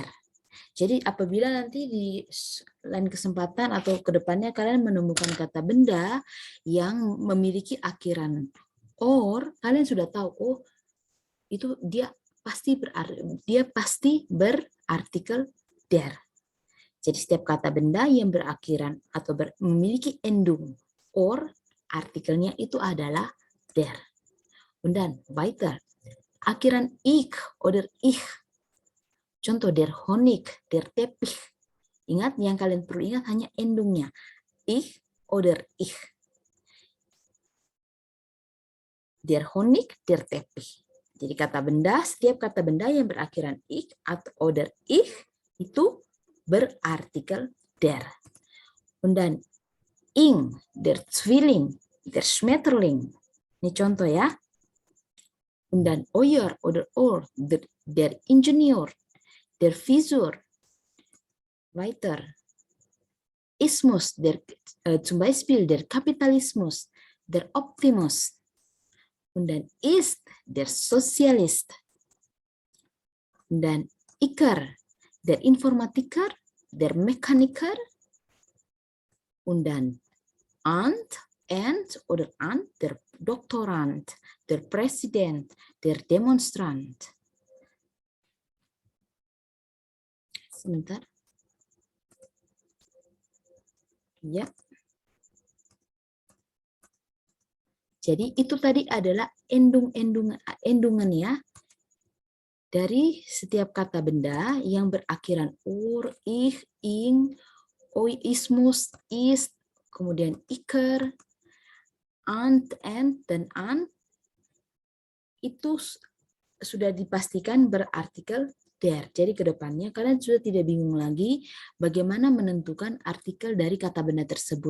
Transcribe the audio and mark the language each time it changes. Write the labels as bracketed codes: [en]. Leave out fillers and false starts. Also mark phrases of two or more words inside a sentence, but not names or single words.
[id] Jadi apabila nanti di lain kesempatan atau kedepannya kalian menemukan kata benda yang memiliki akhiran or, kalian sudah tahu, oh itu dia pasti berartikel der. Jadi setiap kata benda yang berakhiran atau memiliki endung or, artikelnya itu adalah der. Dan weiter, akhiran [de] ik oder ich. [id] Contoh [de] der Honig, der Teppich. [id] Ingat, yang kalian perlu ingat hanya endungnya. [de] Ich oder ich. Der Honig, der Teppich. [id] Jadi kata benda, setiap kata benda yang berakhiran ich atau [de] oder ich [id] itu berartikel der. [de] Und dann ing, der Zwilling, der Schmetterling. [id] Ini contoh ya. [de] Und dann euer oder or, der Ingenieur, der Visor. Weiter. Ismus, zum Beispiel der Kapitalismus, der Optimus. Und dann ist der Sozialist. Und dann Iker, der Informatiker, der Mechaniker. Und dann and oder an, der Doktorand, der Präsident, der Demonstrant. [id] Sebentar. Ya. Jadi itu tadi adalah endungan ya. Dari setiap kata benda yang berakhiran ur, ich, ing, oi, ismus, ist, kemudian iker, and, dan an, itu sudah dipastikan berartikel der. Jadi ke depannya kalian sudah tidak bingung lagi bagaimana menentukan artikel dari kata benda tersebut.